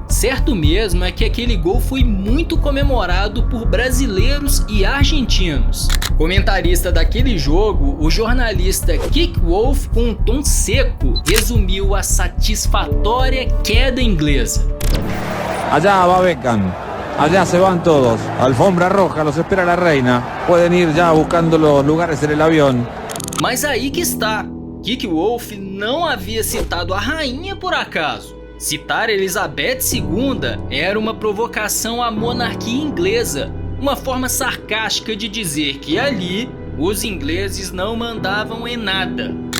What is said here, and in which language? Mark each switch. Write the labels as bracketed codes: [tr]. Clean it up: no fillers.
[pt] Certo mesmo é que aquele gol foi muito comemorado por brasileiros e argentinos. Comentarista daquele jogo, o jornalista Kik Wolf, com um tom seco, resumiu a satisfatória queda inglesa. [es] Allá va Beckham. Allá se van todos. Alfombra roja, los espera la reina. Pueden ir ya buscando los lugares en el avión. [pt] Mas aí que está. Kik Wolf não havia citado a rainha por acaso. Citar Elizabeth II era uma provocação à monarquia inglesa, uma forma sarcástica de dizer que ali os ingleses não mandavam em nada.